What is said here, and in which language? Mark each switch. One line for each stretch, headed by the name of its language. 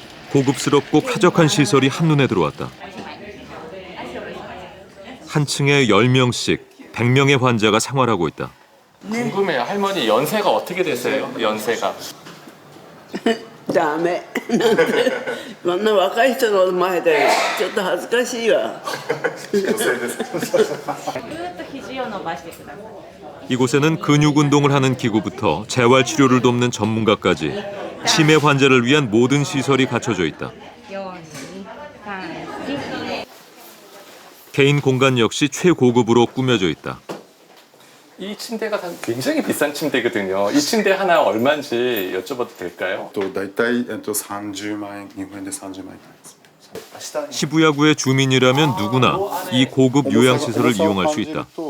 Korean: 고급스럽고 쾌적한 시설이 한눈에 들어왔다. 한 층에 10명씩 100명의 환자가 생활하고 있다. 궁금해요. 할머니 연세가 어떻게 되세요? 연세가.
Japanese: ダメなんてこんな若い人の前でちょっと恥ずかしいわ。
Korean: 이곳에는 근육 운동을 하는 기구부터 재활 치료를 돕는 전문가까지 치매 환자를 위한 모든 시설이 갖춰져 있다. 개인 공간 역시 최고급으로 꾸며져 있다. 이 침대가 굉장히 비싼 침대거든요. 이 침대 하나 얼마인지 여쭤봐도 될까요?
Japanese: だいたい30万円、日本円で30万円です。
Korean: 시부야구의 주민이라면 누구나 이 고급 요양시설을 이용할 수 있다.